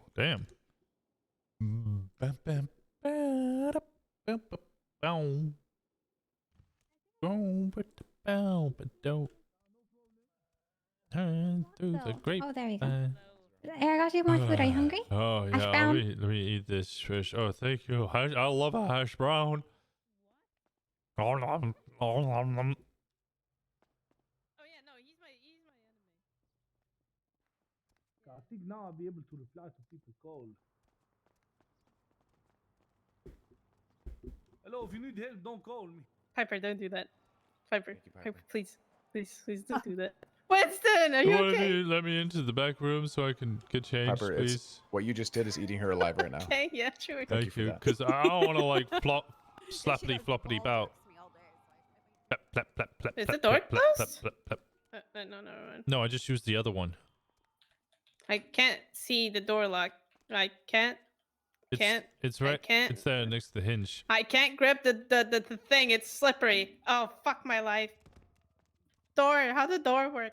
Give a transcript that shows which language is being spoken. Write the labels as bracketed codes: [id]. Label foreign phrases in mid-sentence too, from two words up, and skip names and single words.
[en] Damn. Turn through the grape. Oh, there you go. Here, I got you more food. Are you hungry? Oh Hash yeah, brown? let me eat this fish. Oh, thank you. I love a hash brown. Oh, nom, oh, nom, nom. I think now I'll be able to reply to people called. Hello, if you need help, don't call me. Piper, don't do that. Piper, Piper, please. Please don't do that. Winston, are you okay? Let me into the back room so I can get changed, Piper, please. what you just did is eating her alive right now. Okay, yeah, sure. Thank you, because I don't want to like slappity floppity bout. Plap, plap, plap, plap, Is plap, the door plap, plap, closed? plap, plap, plap. No. No, I just used the other one. I can't see the door lock. I can't. It's right. can't. It's there next to the hinge. I can't grip the thing. It's slippery. Oh, fuck my life. Door. How the door work?